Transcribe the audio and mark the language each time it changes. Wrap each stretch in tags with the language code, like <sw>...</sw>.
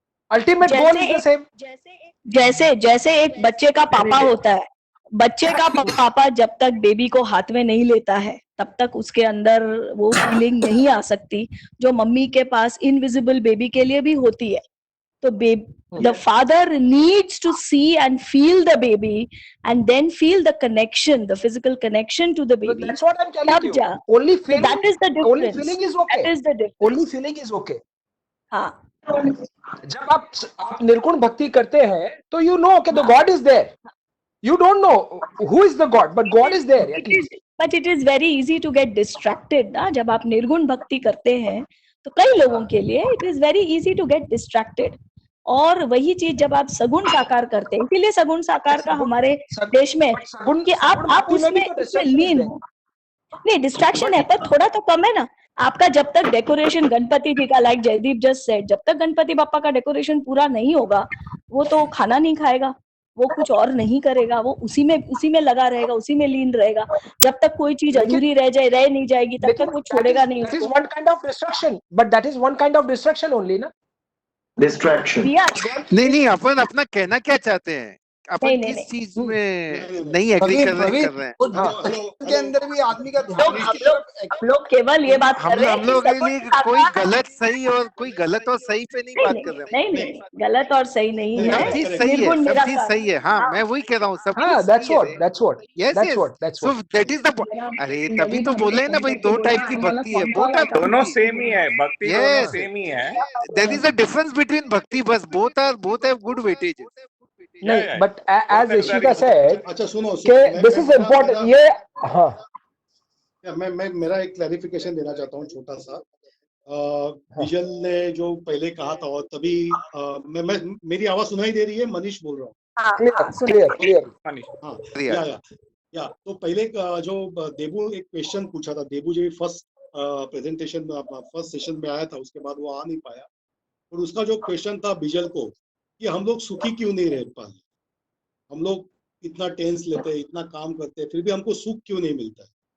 <en>Ultimate goal is the same.</en> <hi>जैसे एक बच्चे का पापा होता है, बच्चे का पापा जब तक बेबी को हाथ में नहीं लेता है तब तक उसके अंदर वो फीलिंग नहीं आ सकती जो मम्मी के पास इनविजिबल बेबी के लिए भी होती है।</hi> <en>तो the father needs to see and feel the baby and then feel the connection, the physical connection to the baby. That's what I'm telling you. Only feeling, that is the difference. Only feeling is okay. That is the difference. Only feeling is okay.</en> <hi>हाँ। जब आप निर्गुण भक्ति करते हैं तो</hi> <en>you know</en> <hi>कि</hi> <en>the God is there. You don't know who is the God, but God is there. But it is very easy to get distracted ना।</en> <hi>जब आप निर्गुण भक्ति करते हैं तो कई लोगों के लिए</hi> <en>it is very easy to get distracted।</en> <hi>और वही चीज जब आप सगुण साकार करते हैं, इसीलिए सगुण साकार का हमारे देश में कि आप उसमें लीन हो। नहीं, डिस्ट्रैक्शन है पर थोड़ा तो कम है ना आपका। जब तक डेकोरेशन गणपति जी का,</hi> <en>like Jaydeep just said,</en> <hi>जब तक गणपति बापा का डेकोरेशन पूरा नहीं होगा वो तो खाना नहीं खाएगा, वो कुछ और नहीं करेगा, वो उसी में लगा रहेगा, उसी में लीन रहेगा। जब तक कोई चीज अधूरी रह नहीं जाएगी तब तक वो छोड़ेगा नहीं।</hi> <en>That is one kind of distraction, but that is one kind of distraction only ना।</en> <hi>डिस्ट्रैक्शन नहीं, अपन अपना कहना क्या चाहते हैं, अपन किस चीज में नहीं एग्री कर रहे हैं? के अंदर भी आदमी का हम लोग केवल ये बात कर रहे हैं, हम लोग कोई गलत सही और कोई गलत और सही पे नहीं बात कर रहे हैं। नहीं, गलत और सही नहीं है, सब चीज सही है, सब चीज सही है। हाँ, मैं वही कह रहा हूँ, सब</hi> <en>that's what so that is the point।</en> <hi>अरे तभी तो बोले ना भाई, दो टाइप की भक्ति है, दोनों सेम ही है, भक्ति दोनों सेम ही है।</hi> <en>There is a difference between bhakti, बस both have good weightage। नहीं, but as Ishika said,</en> <hi>अच्छा सुनो,</hi> <en>this is important।</en> <hi>ये हाँ, मैं मेरा एक क्लैरिफिकेशन देना चाहता हूँ छोटा सा। विजल ने जो पहले कहा था, और तभी मेरी आवाज सुनाई दे रही है? मनीष बोल रहा हूँ। क्लियर। या तो पहले जो देबू एक क्वेश्चन पूछा था, देबू जी फर्स्ट प्रेजेंटेशन फर्स्ट सेशन में आया था, उसके बाद वो आ नहीं पाया, और उसका जो क्वेश्चन था विजल को कि हम लोग सुखी क्यों नहीं रह पाते, हम लोग इतना टेंस लेते हैं, इतना काम करते हैं, फिर भी हमको सुख क्यों नहीं मिलता है।</hi>